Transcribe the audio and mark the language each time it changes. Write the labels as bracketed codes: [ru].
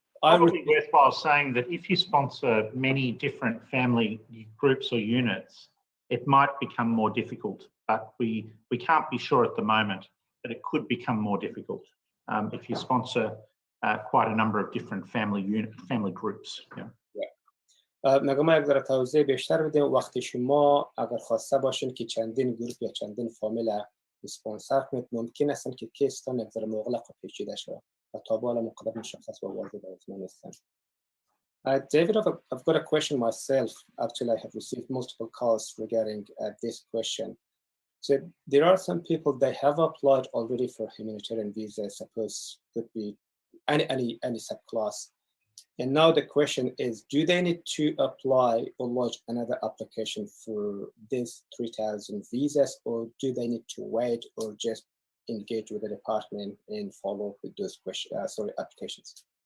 [en] Probably worthwhile saying that if you sponsor many different family groups or units, it might become more difficult, but we can't be sure at the moment that it could become more difficult if you sponsor quite a number of different family groups. [fa] مگه ما یک ذره توضیح بیشتر بدیم. وقتی شما اگر خواسته باشین که چندین گروپ یا چندین فامیل اسپانسر کنید ممکن است که کیستان یک ذره مغلق و پیچیده شود و تا بالا مقدار مشخص و واضح نیستن. [en] David, I've got a question myself. Actually, I have received multiple calls regarding this question. So there are some people they have applied already for humanitarian visa. Suppose could be any subclass. And now the question is, do they need to apply or lodge another application for these 3,000 visas, or do they need to wait or just engage with the department and follow with those applications?